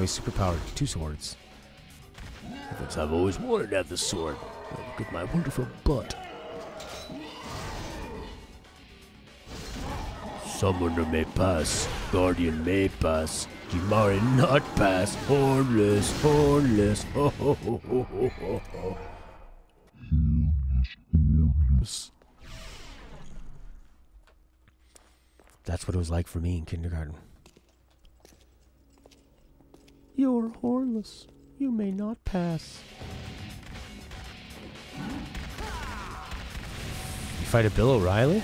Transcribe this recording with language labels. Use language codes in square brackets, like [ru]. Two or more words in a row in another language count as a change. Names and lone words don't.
[en] He's superpowered. 2 swords. I've always wanted to have the sword. Look at my wonderful butt. Summoner may pass. Guardian may pass. Kimari not pass. Hornless, hornless. Ho, ho, ho, ho, ho, ho, ho. That's what it was like for me in kindergarten. You're hornless. You may not pass. You fight a Bill O'Reilly?